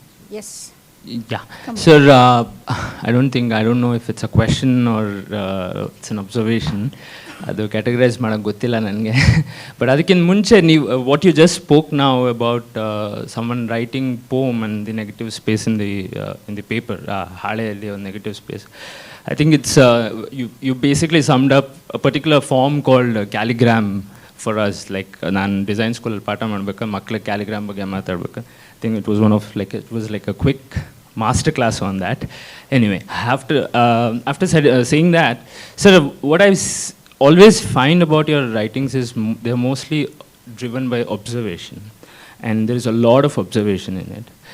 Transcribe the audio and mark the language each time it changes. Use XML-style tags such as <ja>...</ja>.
<en>Yes. Yeah. Sir, I don't know if it's a question or it's an observation.</en> <kn>ಅದು categorise ಮಾಡೋಕ್ಕೆ ಗೊತ್ತಿಲ್ಲ ನನಗೆ.</kn> <en>but</en> <kn>ಅದಕ್ಕಿಂತ ಮುಂಚೆ ನೀವು</kn> <en>what you just spoke ನಾವು about someone writing poem and the negative space in the paper,</en> <kn>ಹಾಳೆಯಲ್ಲಿ ಒಂದು negative space.</kn> <en>I think it's you basically summed up a particular form called calligram for us. Like</en> <kn>ನಾನು design ಸ್ಕೂಲಲ್ಲಿ ಪಾಠ ಮಾಡ್ಬೇಕಾದ್ರೆ ಮಕ್ಕಳಿಗೆ ಕ್ಯಾಲಿಗ್ರಾಮ್ ಬಗ್ಗೆ ಮಾತಾಡ್ಬೇಕು.</kn> <en>I think it was like a quick master class on that. Anyway, after saying that, sir, what I always find about your writings is they're mostly driven by observation, and there is a lot of observation in it.</en>